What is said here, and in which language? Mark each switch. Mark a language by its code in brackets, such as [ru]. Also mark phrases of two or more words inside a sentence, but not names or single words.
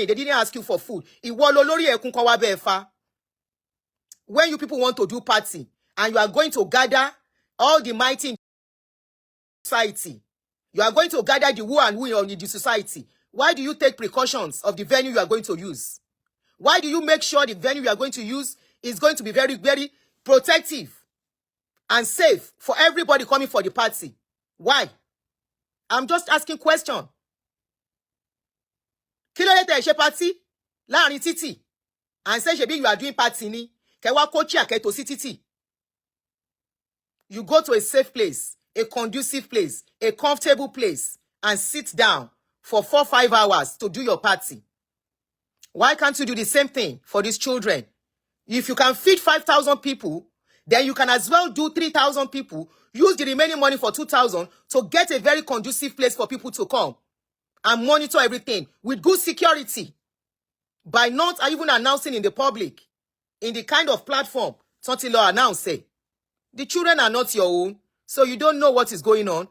[en] They didn't ask you for food. When you people want to do party and you are going to gather all the mighty in society, you are going to gather the who and who in the society, why do you take precautions of the venue you are going to use? Why do you make sure the venue you are going to use is going to be very, very protective and safe for everybody coming for the party? Why? I'm just asking question. [yo] Kí ló dé tẹ́ ṣe party láàrin títì [en] and say [yo] shebi [en] you are doing party [yo] ni kẹ́ wá kó chair kẹ́ tó sí títì. [en] You go to a safe place, a conducive place, a comfortable place, and sit down for 4-5 hours to do your party. Why can't you do the same thing for these children? If you can feed 5,000 people, then you can as well do 3,000 people, use the remaining money for 2,000 to get a very conducive place for people to come and monitor everything with good security by not even announcing in the public, in the kind of platform Tonti Law announced, say, the children are not your own, so you don't know what is going on.